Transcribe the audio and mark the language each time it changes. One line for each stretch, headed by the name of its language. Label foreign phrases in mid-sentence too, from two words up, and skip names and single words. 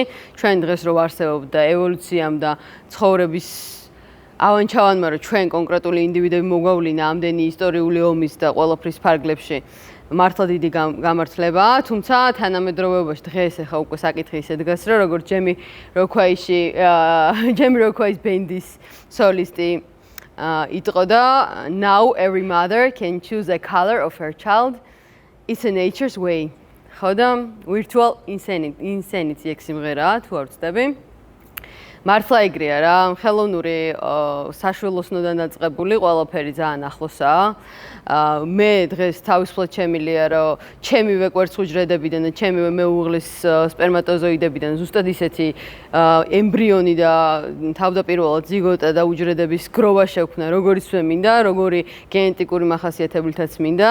Georgian: ჩვენ დღეს რო ვარსებობთ და ევოლუციამ და ცხოვრების ავანჩავანმა რომ ჩვენ კონკრეტული ინდივიდები მოგვავლინა ამდენი ისტორიული ომის და ყველაფრის ფარგლებში მართლა დიდი გამართლებაა, თუმცა თანამედროვეობაში დღეს ახლა უკვე საკითხი ისე დგას, რომ როგორც ჯემი როქვაის ბენდის სოლისტი იტყოდა,
English: now every mother can choose the color of her child. It's a nature's way.
Georgian: ხო და virtual insanity ეგ სიმღერაა, თუ არ ვცდები. მართლა ეგრეა რა, ხელოვნური საშუალოსნოდან დაწყებული ყველაფერი ძალიან ახლოსაა. მე დღეს თავისუფლად შემილია, რომ ჩემივე კვერცხუჯრედებიდან და ჩემივე მეუღლის სპერმატოზოიდებიდან ზუსტად ისეთი ემბრიონი და თავდაპირველად ზიგოტა და უჯრედების გროვა შექმნა, როგორც მე მინდა, როგორი გენეტიკური მახასიათებლითაც მინდა.